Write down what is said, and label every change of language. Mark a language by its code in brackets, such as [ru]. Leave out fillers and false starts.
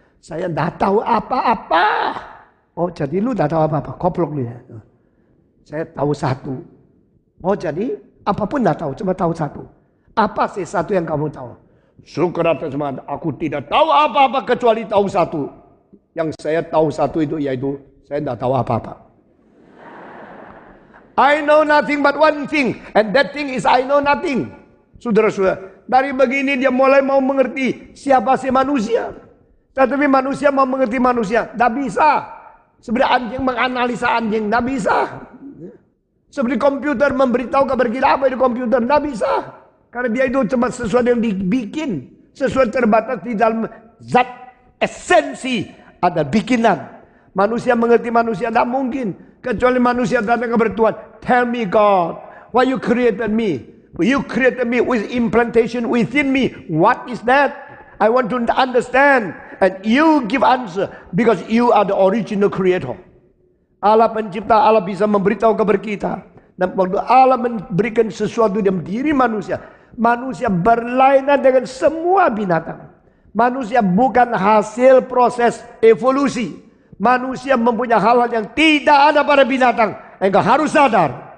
[id] Saya tidak tahu apa-apa. Oh jadi lu tidak tahu apa-apa. Koplok lu ya. Saya tahu satu. Oh jadi apapun tidak tahu, cuma tahu satu. Apa sih satu yang kamu tahu? Sokrates mengatakan, aku tidak tahu apa-apa kecuali tahu satu. Yang saya tahu satu itu yaitu saya tidak tahu apa-apa. [en] I know nothing but one thing, and that thing is I know nothing. [id] Saudara-saudara, dari begini dia mulai mau mengerti siapa sih manusia. Tetapi manusia mau mengerti manusia, tidak bisa. Seperti anjing menganalisa anjing, tidak bisa. Seperti komputer memberitahu kabar kita apa itu komputer. Tidak bisa. Karena dia itu cuma sesuatu yang dibikin. Sesuatu terbatas di dalam zat esensi. Ada bikinan. Manusia mengerti manusia. Tidak mungkin. Kecuali manusia datang kepada Tuhan. [en] Tell me God. Why you created me? You created me with implantation within me. What is that? I want to understand. And you give answer. Because you are the original creator. [id] Allah pencipta, Allah bisa memberitahu kepada kita. Dan waktu Allah memberikan sesuatu dalam diri manusia. Manusia berlainan dengan semua binatang. Manusia bukan hasil proses evolusi. Manusia mempunyai hal-hal yang tidak ada pada binatang. Engkau harus sadar.